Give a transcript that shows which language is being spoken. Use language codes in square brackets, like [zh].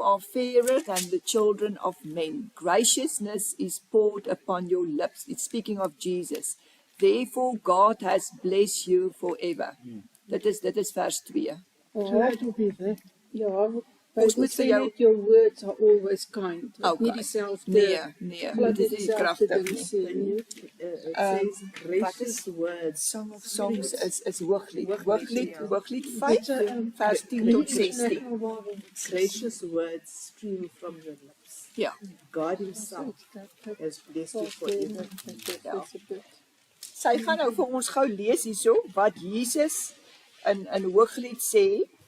[en] You are fairer than the children of men. Graciousness is poured upon your lips. It's speaking of Jesus. Therefore God has blessed you forever. [af] Dit is vers 2. [en] So that will be there. [af] ja, Ons moet vir jou [en] your words are always kind. Okay. [af] Nie dieselfde. Nee, dit is nie kragtig nie. [en] It says gracious words. Song of Songs is Hooglied. [af] Hooglied, ja. Hooglied 5 vers 10 tot 16. [en] Gracious words stream from your lips. [af] Ja. [en] God himself has blessed you forever. [af] Ja. Sy gaan nou vir ons gou lees hierso wat Jesus in Hooglied sê.